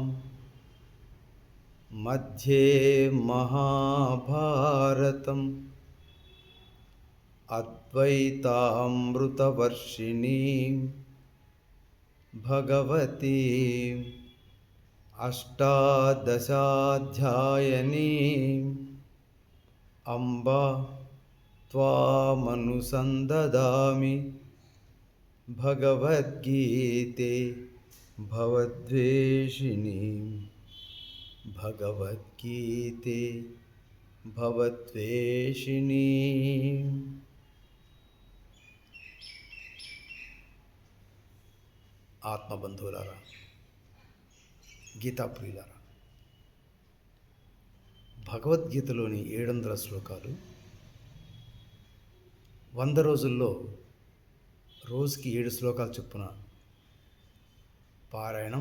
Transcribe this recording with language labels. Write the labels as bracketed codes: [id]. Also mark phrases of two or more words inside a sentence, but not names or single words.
[sa] मध्ये महाभारतम् अद्वैतामृतवर्षिणीं भगवतीम् अष्टादशाध्यायिनीम् अम्ब त्वामनुसन्ददामि भगवद्गीते भवद्वेषिणीं भगवद्गीते भवद्वेषिणीम्. [te] ఆత్మబంధువులారా, గీతా ప్రియులారా, భగవద్గీతలోని 700 శ్లోకాలు 100 రోజుల్లో రోజుకి 7 శ్లోకాలు చొప్పున పారాయణం.